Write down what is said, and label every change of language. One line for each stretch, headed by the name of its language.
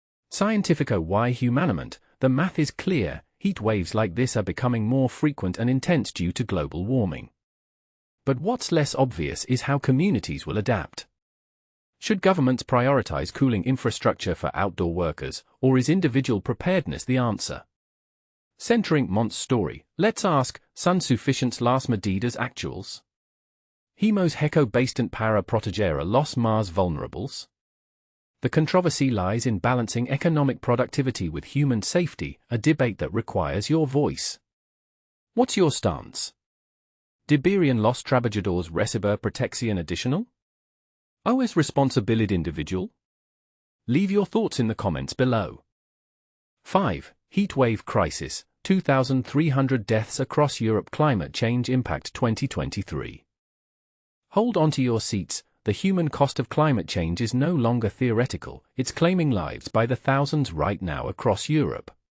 Spanish: Scientifico y humanamente,
English: the math is clear, heat waves like this are becoming more frequent and intense due to global warming. But what's less obvious is how communities will adapt. Should governments prioritize cooling infrastructure for outdoor workers, or is individual preparedness the answer? Centering Montse's story, let's ask,
Spanish: ¿son suficientes las medidas actuales? ¿Hemos hecho bastante para proteger a los más vulnerables?
English: The controversy lies in balancing economic productivity with human safety, a debate that requires your voice. What's your stance?
Spanish: ¿Deberían los trabajadores recibir protección adicional? ¿O es responsabilidad individual?
English: Leave your thoughts in the comments below. 5. Heatwave crisis, 2,300 deaths across Europe. Climate change impact 2023. Hold on to your seats. The human cost of climate change is no longer theoretical, it's claiming lives by the thousands right now across Europe.